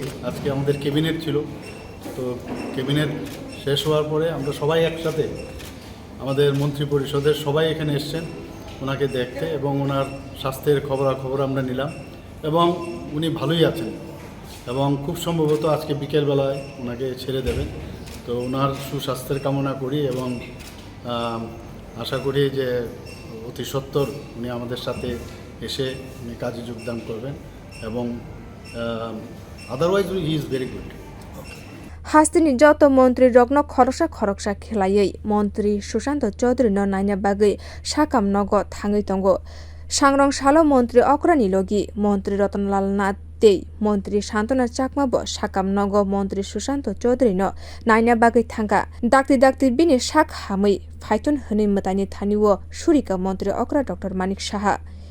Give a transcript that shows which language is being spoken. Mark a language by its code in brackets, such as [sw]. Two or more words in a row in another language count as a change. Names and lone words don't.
[bn] আজকে আমাদের ক্যাবিনেট ছিল, তো ক্যাবিনেট শেষ হওয়ার পরে আমরা সবাই একসাথে আমাদের মন্ত্রী পরিষদের সবাই এখানে এসছেন ওনাকে দেখতে এবং ওনার স্বাস্থ্যের খবরাখবর আমরা নিলাম এবং উনি ভালোই আছেন এবং খুব সম্ভবত আজকে বিকেলবেলায় ওনাকে ছেড়ে দেবেন। তো ওনার সুস্বাস্থ্যের কামনা করি এবং আশা করি যে অতি সত্বর উনি আমাদের সাথে এসে উনি কাজে যোগদান করবেন এবং [en] otherwise he is very good. [trp] Hastini joto montri rogno khoroksa khelayei montri sushanta Choudhury no naina bagui sakam nogo thangai tongo sangrong salo montri okra ni logi montri Ratanlal Nath tei montri Santona Chakma bo sakam nogo montri sushanta Choudhury no naina bagui thangkha dati bini sak hamui phaitun hini mwtaini thani wo suri ka montri okra Dr.